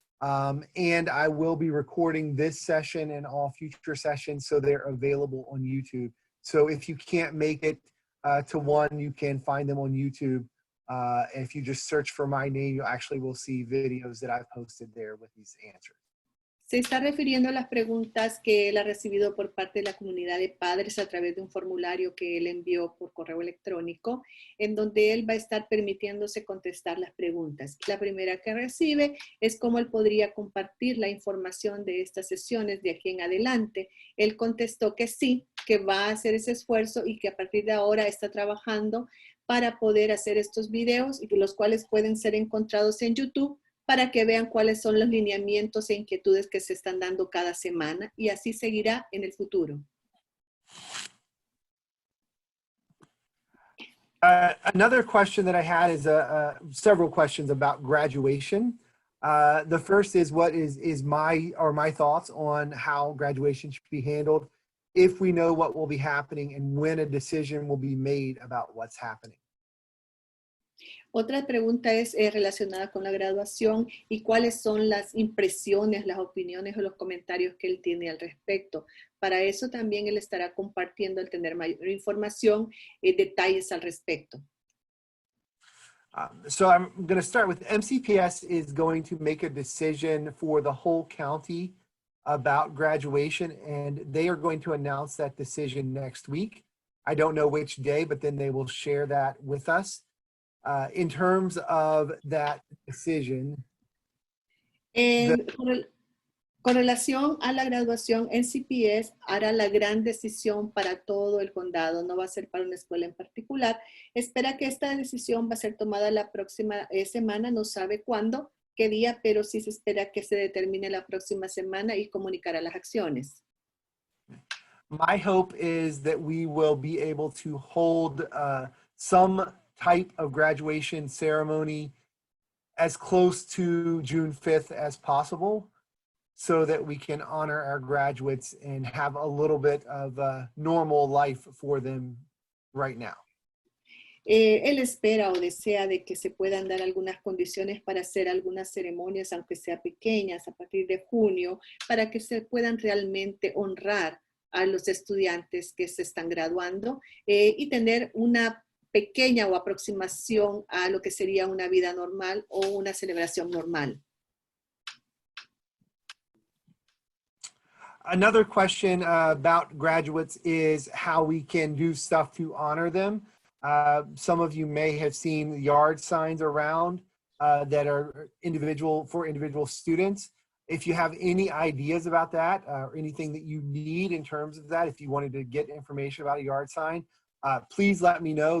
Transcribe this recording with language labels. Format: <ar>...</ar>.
<en>And I will be recording this session and all future sessions so they're available on YouTube. So if you can't make it to one, you can find them on YouTube. If you just search for my name, you actually will see videos that I've posted there with these answers.</en> <es>Se está refiriendo a las preguntas que él ha recibido por parte de la comunidad de padres a través de un formulario que él envió por correo electrónico, en donde él va a estar permitiéndose contestar las preguntas. La primera que recibe es cómo él podría compartir la información de estas sesiones de aquí en adelante. Él contestó que sí, que va a hacer ese esfuerzo y que a partir de ahora está trabajando para poder hacer estos videos y los cuales pueden ser encontrados en YouTube, para que vean cuáles son los lineamientos e inquietudes que se están dando cada semana, y así seguirá en el futuro.</es> <en>Another question that I had is several questions about graduation. The first is what is my thoughts on how graduation should be handled if we know what will be happening and when a decision will be made about what's happening.</en> <es>Otra pregunta es relacionada con la graduación y cuáles son las impresiones, las opiniones o los comentarios que él tiene al respecto. Para eso también él estará compartiendo, al tener mayor información, detalles al respecto.</es> <en>So I'm going to start with MCPS is going to make a decision for the whole county about graduation, and they are going to announce that decision next week. I don't know which day, but then they will share that with us. In terms of that decision.</en> <es>Con relación a la graduación, NCPS hará la gran decisión para todo el condado, no va a ser para una escuela en particular. Espera que esta decisión va a ser tomada la próxima semana, no sabe cuándo, qué día, pero sí se espera que se determine la próxima semana y comunicará las acciones.</es> <en>My hope is that we will be able to hold some type of graduation ceremony as close to June 5th as possible so that we can honor our graduates and have a little bit of a normal life for them right now.</en> <es>Él espera o desea de que se puedan dar algunas condiciones para hacer algunas ceremonias, aunque sean pequeñas, a partir de junio, para que se puedan realmente honrar a los estudiantes que se están graduando y tener una pequeña o aproximación a lo que sería una vida normal o una celebración normal.</es> <en>Another question about graduates is how we can do stuff to honor them. Some of you may have seen yard signs around that are for individual students. If you have any ideas about that or anything that you need in terms of that, if you wanted to get information about a yard sign, please let me know.</en>